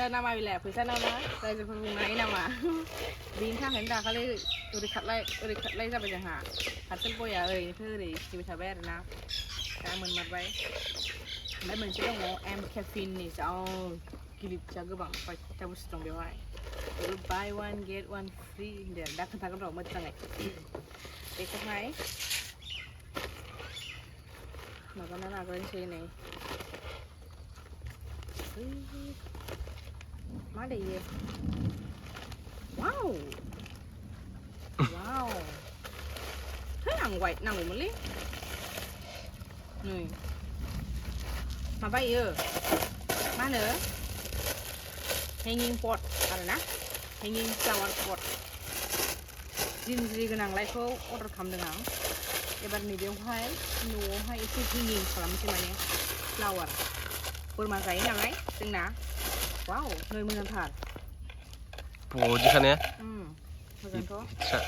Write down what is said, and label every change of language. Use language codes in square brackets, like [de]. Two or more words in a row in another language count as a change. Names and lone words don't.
[brx] नामा बिलाय फैसा नामा रायजोफोर बुंनो हायो नामा बेनि थाखायनो दाखालि ओरै खारलाय जाबाय जोंहा पार्सेल बया ओरैनिफ्राय ओरै सिटिबाय थाबाय आरोना दा मोनमारबाय ओमफ्राय मोनसे दङ एम केफिननि जा गिलिरजा गोबां बायथा बुस्थु दं बेवहाय [en] buy one get one free [brx] होनदों दा खोन्थागोन र' मोजाङै बेखौहाय माबाना लाग्रोनोसै नै मा दैयो वाव वाव है आं वाइट नांगौमोनलै नै माबायो मा होनो [en] hanging pot [brx] आरोना [en] hanging flower pot [brx] जिन्ज्रि गोनांलायखौ अर्डार खालामदों आं एबार नैबेयावहाय न'आवहाय एसे hanging खालामसै माने फ्लावार बोरमा जायो नालाय जोंना वाव नै मोजांथार ब'दि खानाया मोजांथ'